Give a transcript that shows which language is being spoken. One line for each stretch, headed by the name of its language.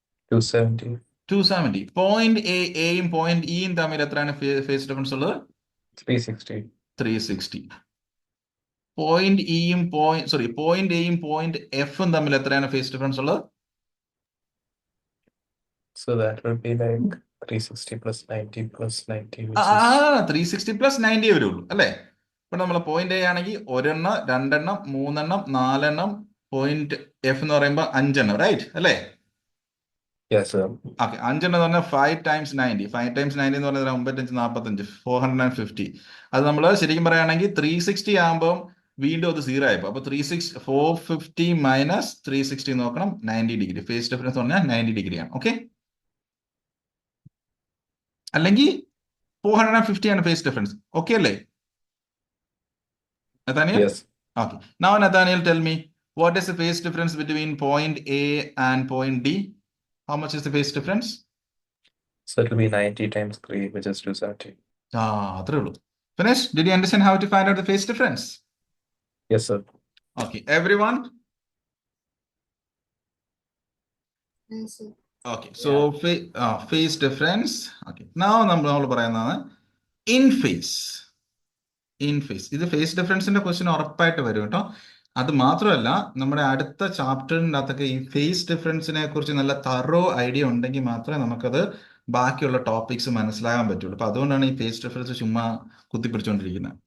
English: 270. 270.
Malayalam: Point എയും point ഇയും തമ്മിൽ എത്രയാണ് ഫേസ് ഡിഫറൻസ് ഉള്ളത്?
English: 360. 360.
Malayalam: പോയിന്റ് ഇയും പോയിന്റ് എയും പോയിന്റ് എഫും തമ്മിൽ എത്രയാണ് ഫേസ് ഡിഫറൻസ് ഉള്ളത്?
English: So that would be like 360 plus 90 plus 90, which is
Malayalam: 360 plus 90 വരുള്ളൂ അല്ലേ? ഇപ്പൊ നമ്മൾ പോയിന്റ് എ ആണെങ്കിൽ ഒരെണ്ണം, രണ്ടെണ്ണം, മൂന്നെണ്ണം, നാലെണ്ണം, പോയിന്റ് എഫ് എന്ന് പറയുമ്പോൾ 5 റൈറ്റ് അല്ലേ?
English: yes, sir.
Malayalam: ഓക്കെ, 5 എന്ന് പറഞ്ഞാൽ 5 ടൈംസ് 90. 5 ടൈംസ് 90 എന്ന് പറഞ്ഞാൽ 95, 45, 450. അത് നമ്മൾ ശരിക്കും പറയുകയാണെങ്കിൽ 360 ആകുമ്പോൾ വീണ്ടും അത് 0 ആയപ്പോൾ, അപ്പൊ 450 മൈനസ് 360 നോക്കണം, 90 ഡിഗ്രി. ഫേസ് ഡിഫറൻസ് പറഞ്ഞാൽ 90 ഡിഗ്രിയാണ്. ഓക്കെ, അല്ലെങ്കിൽ 450 ആണ് ഫേസ് ഡിഫറൻസ്. ഓക്കെ അല്ലേ Nathaniel?
English: Yes. Okay. Now Nathaniel, tell me, what is the phase difference between point A and point D? How much is the phase difference? So it will be 90 times 3, which is 270.
Malayalam: അത്രേ ഉള്ളൂ.
English: Finish? Did you understand how to find out the phase difference? Yes, sir. Okay, everyone? Yes, sir. Okay, so phase difference. Okay, now
Malayalam: നമ്മൾ പറയുന്നതാണ്
English: in phase. In phase.
Malayalam: ഇത് face ഡിഫറൻസിന്റെ question ഉറപ്പായിട്ട് വരും കേട്ടോ. അത് മാത്രമല്ല, നമ്മുടെ അടുത്ത ചാപ്റ്ററിൻ്റെ അകത്തൊക്കെ ഈ ഫേസ് ഡിഫറൻസിനെ കുറിച്ച് നല്ല തറോ ഐഡിയ ഉണ്ടെങ്കിൽ മാത്രമേ നമുക്കത് ബാക്കിയുള്ള ടോപ്പിക്സ് മനസ്സിലാകാൻ പറ്റുള്ളൂ. അപ്പൊ അതുകൊണ്ടാണ് ഈ ഫേസ് ഡിഫറൻസ് ചുമ്മാ കുത്തിപ്പിടിച്ചുകൊണ്ടിരിക്കുന്നത്.